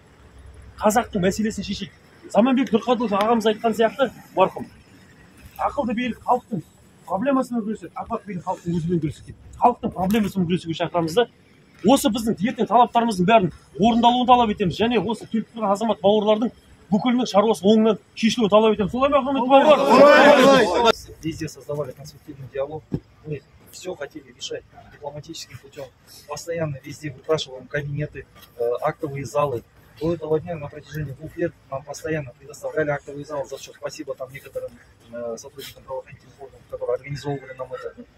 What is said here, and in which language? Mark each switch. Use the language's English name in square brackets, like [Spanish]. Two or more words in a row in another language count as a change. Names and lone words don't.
[Kazakh] Қазақтың мәселесін шешейік. Заманбек Нұрқаділов ағамыз айтқан сияқты, марқұм, ақылды билік халықтың проблемасымен күреседі, апат билік халықтың өзімен күреседі. Халықтың проблемасымен күресуге шақырамыз да. Осы біздің ертең талаптарымыздың бәрін орындалуын талап етеміз, және осы келіп тұрған азамат бауырлардың бүкілінің шаруасы оңынан шешілуін талап етеміз. Солай ма, құрметті бауырлар? [Russian] Везде создавали конструктивный диалог. Мы все хотели решать дипломатическим путем. Постоянно везде выпрашиваем кабинеты, актовые залы. До этого дня на протяжении 2 лет нам постоянно предоставляли актовый зал, за что спасибо там некоторым сотрудникам правоохранительных органов, которые организовывали нам это.